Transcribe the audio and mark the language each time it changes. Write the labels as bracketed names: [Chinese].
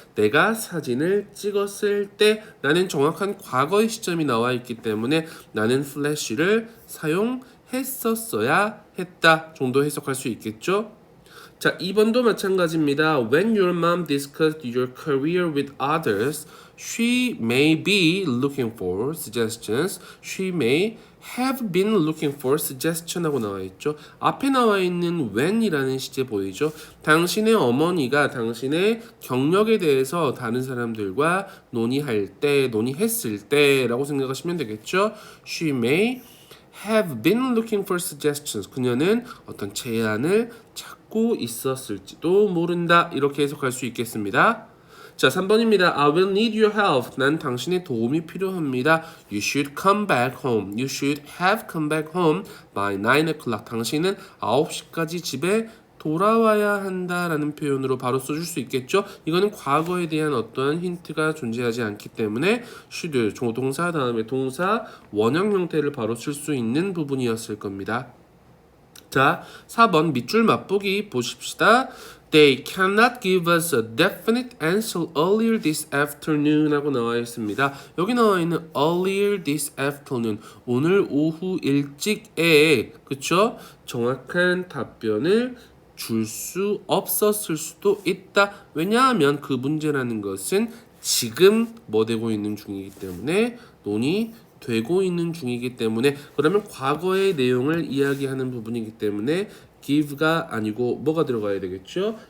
[Korean] 내가 사진을 찍었을 때 나는 정확한 과거의 시점이 나와 있기 때문에 나는 플래시를 사용했었어야 했다 정도 해석할 수 있겠죠. 자, 2번도 마찬가지입니다. [English] When your mom discussed your career with others, she may be looking for suggestions. She may have been looking for suggestion [Korean] 하고 나와 있죠. 앞에 나와 있는 when이라는 시제 보이죠. 당신의 어머니가 당신의 경력에 대해서 다른 사람들과 논의했을 때라고 생각하시면 되겠죠. [English] She may have been looking for suggestions. [Korean] 그녀는 어떤 제안을 찾고 있었을지도 모른다. 이렇게 해석할 수 있겠습니다. 자, 3번입니다. [English] I will need your help. [Korean] 난 당신의 도움이 필요합니다. [English] You should come back home. You should have come back home by 9 o'clock. [Korean] 당신은 9시까지 집에 돌아와야 한다라는 표현으로 바로 써줄 수 있겠죠. 이거는 과거에 대한 어떠한 힌트가 존재하지 않기 때문에 should, 조동사 다음에 동사 원형 형태를 바로 쓸 수 있는 부분이었을 겁니다. 자, 4번 밑줄 맛보기 보십시다. [English] They cannot give us a definite answer earlier this afternoon [Korean] 하고 나와 있습니다. 여기 나와 있는 [English] earlier this afternoon, [Korean] 오늘 오후 일찍에, 그쵸? 정확한 답변을 줄 수 없었을 수도 있다. 왜냐하면 그 문제라는 것은 지금 뭐 되고 있는 중이기 때문에 논의되고 있는 중이기 때문에 그러면 과거의 내용을 이야기하는 부분이기 때문에 give가 아니고 뭐가 들어가야 되겠죠?